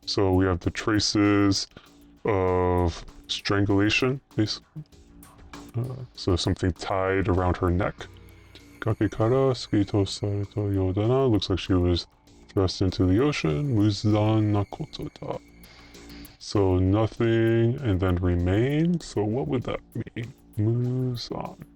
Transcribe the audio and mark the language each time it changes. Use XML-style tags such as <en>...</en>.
<en>So we have the traces of strangulation, basically. So something tied around her neck.</en> <ja>崖から突き落とされたようだな.</ja> <en>Looks like she was thrust into the ocean.</en> <ja>無残なことだ.</ja> <en>So nothing and then remain. So what would that mean? Moves on.</en>